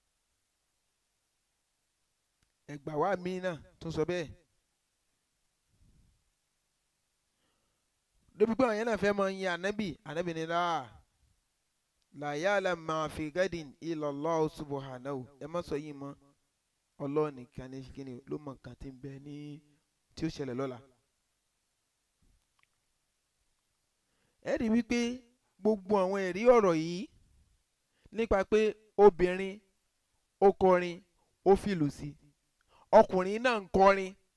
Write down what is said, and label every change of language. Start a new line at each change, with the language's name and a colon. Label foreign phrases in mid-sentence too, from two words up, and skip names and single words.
Yoruba: ẹgbà wa mi náà tún sọ bẹ́ẹ̀ débi pé àwọn yẹn náà fẹ́ mọ yin ànábì ni
Arabic: لا يعلم ما في غد إلا الله سبحانه.
Yoruba: ẹ má sọ yìí mọ́ Ọlọ́run nìkan ní kíni ló mọ nǹkan tí ń bẹ ní tí ó ṣẹlẹ̀ lọ́la. ẹ rí wípé gbogbo àwọn ẹ̀rí ọ̀rọ̀ yìí nípa pé obìnrin ó kọrin ó fìlù sí ọkùnrin náà ń kọrin